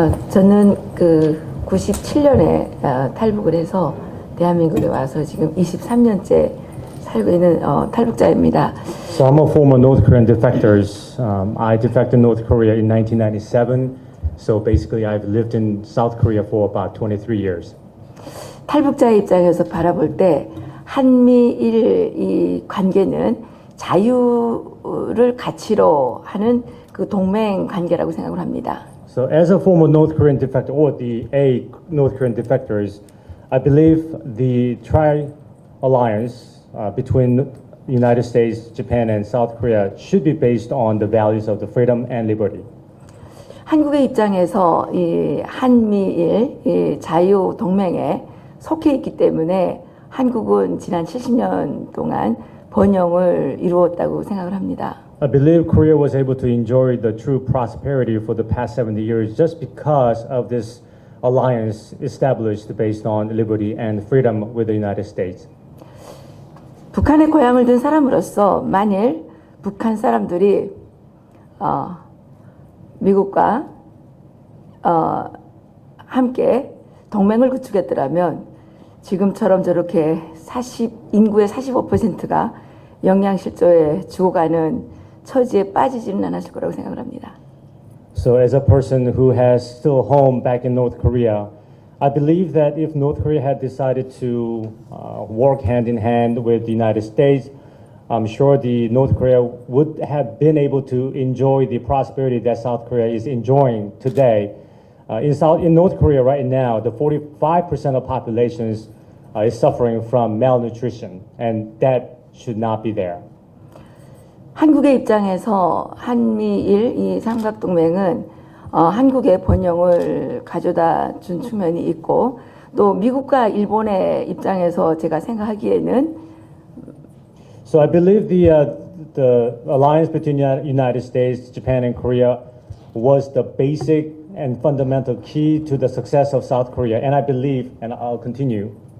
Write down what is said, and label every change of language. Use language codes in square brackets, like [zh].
[ko] 저는 그 97년에 탈북을 해서 대한민국에 와서 지금 23년째 살고 있는 탈북자입니다. [en] So I'm a former North Korean defector. I defected North Korea in 1997. So basically I've lived in South Korea for about 23 years. [ko] 탈북자의 입장에서 바라볼 때 한미일 이 관계는 자유를 가치로 하는 그 동맹 관계라고 생각을 합니다. [en] So as a former North Korean defector, or a North Korean defectors, I believe the tri-alliance between the United States, Japan, and South Korea should be based on the values of the freedom and liberty. [ko] 한국의 입장에서 이 한미일 이 자유 동맹에 속해 있기 때문에 한국은 지난 70년 동안 번영을 이루었다고 생각을 합니다. [en] I believe Korea was able to enjoy the true prosperity for the past 70 years just because of this alliance established based on liberty and freedom with the United States. [ko] 북한의 고향을 둔 사람으로서 만일 북한 사람들이 미국과 함께 동맹을 구축했더라면 지금처럼 저렇게 인구의 45%가 영양실조에 죽어가는 처지에 빠지지는 않았을 거라고 생각을 합니다. [en] So as a person who has still home back in North Korea, I believe that if North Korea had decided to work hand in hand with the United States, I'm sure the North Korea would have been able to enjoy the prosperity that South Korea is enjoying today. In North Korea right now, the 45% of population is suffering from malnutrition, and that should not be there. [ko] 한국의 입장에서 한미일 이 삼각동맹은 한국의 번영을 가져다 준 측면이 있고 또 미국과 일본의 입장에서 제가 생각하기에는 [en] So I believe the alliance between the United States, Japan, and Korea was the basic and fundamental key to the success of South Korea, and I believe, and I'll continue.